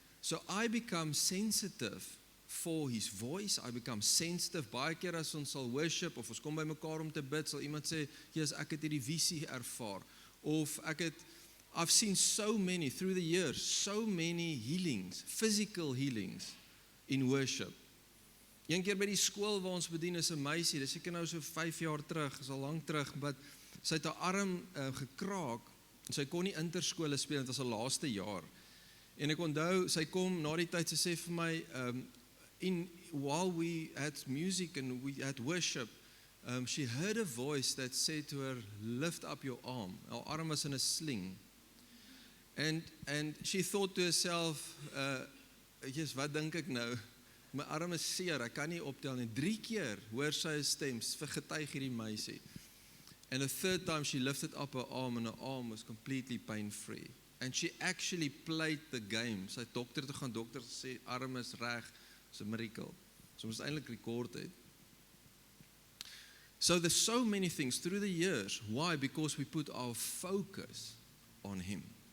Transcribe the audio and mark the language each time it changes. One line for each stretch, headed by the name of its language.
English: So I become sensitive for His voice. I become sensitive.
Afrikaans: Baie keer as ons sal worship of ons kom by mekaar om te bid, sal iemand sê, "Jesus, ek het hierdie visie ervaar."
English: Of I've seen so many through the years, so many healings, physical healings in worship.
Afrikaans: Een keer by die skool waar ons bedien is 'n meisie, dis seker nou so 5 jaar terug, is al lank terug, but sy het haar arm gekraak en sy kon nie interskole speel, dit was haar laaste jaar. En ek onthou, sy kom na die tyd, sy sê vir my,
English: while we had music and we had worship, she heard a voice that said to her, "Lift up your arm."
Afrikaans: Haar arm was in 'n sling.
English: And she thought to herself, "Yes,
Afrikaans: wat dink ek nou? My arm is seer, ek kan nie optel nie." 3 keer hoor sy 'n stem, getuig hierdie meisie.
English: And the third time she lifted up her arm and her arm was completely pain-free. And she actually played the game.
Afrikaans: Sy het dokter toe gaan, dokter sê arm is reg,
English: it's a miracle.
Afrikaans: So ons eintlik rekord het.
English: So there's so many things through the years. Why? Because we put our focus on Him.